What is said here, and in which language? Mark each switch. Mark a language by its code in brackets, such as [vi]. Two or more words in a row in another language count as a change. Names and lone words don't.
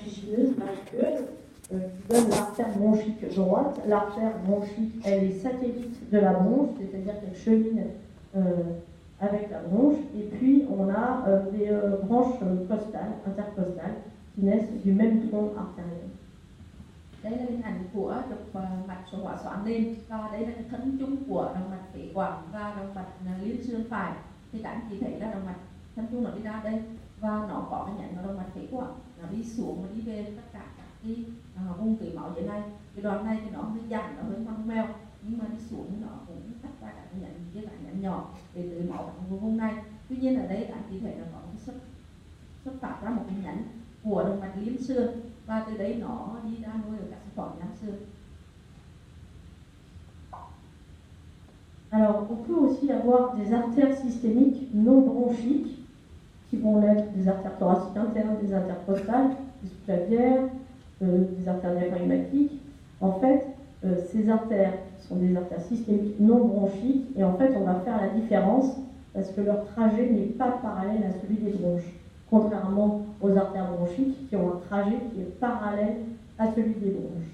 [fr] sinueuse aqueuse qui donne l'artère bronchique droite. L'artère bronchique, elle est satellite de la bronche, c'est-à-dire qu'elle chemine avec la bronche. Et puis, on a des branches costales, intercostales, qui naissent du même tronc artériel. [vi] Đây là hình ảnh của trục mạch số hỏa xoắn lên, và đây là cái thân chung của động mạch phế quản và động mạch liên xương phải. Thì các anh chị thấy là động mạch thân chung nó đi ra đây và nó có cái nhánh ở động mạch phế quản, nó đi xuống và đi về tất cả các cái vùng tưới máu dưới này. Cái đoạn này thì nó hơi dặn, nó hơi ngoằn ngoèo, nhưng mà đi xuống nó cũng cắt ra các cái nhánh với các nhánh nhỏ để tưới máu ở vùng này. Tuy nhiên ở đây các anh chị thấy nó có cái xuất phát ra một cái nhánh của động mạch liên xương, và từ đấy nó đi ra nuôi ở các phổi nang xương. [fr] Alors, on peut aussi avoir des artères systémiques non bronchiques qui vont être des artères thoraciques internes, des artères costales, des sous-clavières, des artères diaphragmatiques. En fait, ces artères sont des artères systémiques non bronchiques et en fait, on va faire la différence parce que leur trajet n'est pas parallèle à celui des bronches, contrairement aux artères bronchiques qui ont un trajet qui est parallèle à celui des bronches.